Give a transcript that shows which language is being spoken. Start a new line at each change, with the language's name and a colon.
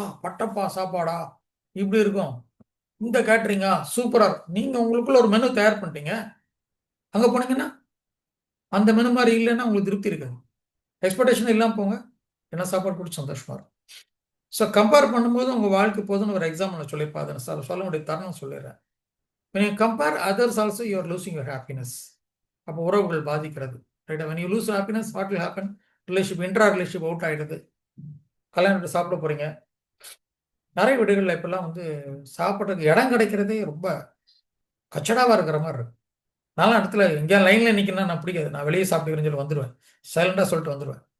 Tamil: பட்டப்பா சாப்பாடா இப்படி இருக்கும், இந்த கேட்ரிங்கா சூப்பரா இருக்கும். நீங்க உங்களுக்குள்ள ஒரு மெனு தயார் பண்ணிட்டீங்க, அங்க போனீங்கன்னா அந்த மெனு மாதிரி இல்லைன்னா உங்களுக்கு திருப்தி இருக்காது. எக்ஸ்பெக்டேஷன் இல்லாமல் போங்க, என்ன சாப்பாடு பிடிச்சி சந்தோஷமா இருக்கும். ஸோ கம்பேர் பண்ணும்போது உங்கள் வாழ்க்கை போதுன்னு ஒரு எக்ஸாம்பிள் நான் சொல்லியிருப்பேன், அதை சார் சொல்ல முடிய தருணம் சொல்லிடுறேன்.
English: when you compare others also you are losing your happiness.
Tamil: அப்போ உறவுகள் பாதிக்கிறது, ரைட்டா?
English: when you lose happiness what will happen?
Tamil: Relationship, intra relationship out ஆகிடுது. கல்யாணத்துக்கு சாப்பிட போகிறீங்க, நிறைய வீடுகளில் இப்போல்லாம் வந்து சாப்பிட்றதுக்கு இடம் கிடைக்கிறதே ரொம்ப கச்சடாவாக இருக்கிற மாதிரி இருக்கு. நாலாம் இடத்துல எங்கேயா லைனில் நிற்கணும்னா நான் பிடிக்காது, நான் வெளியே சாப்பிட்டுக்கிறேன்னு சொல்லி வந்துடுவேன், சைலண்டாக சொல்லிட்டு வந்துடுவேன்.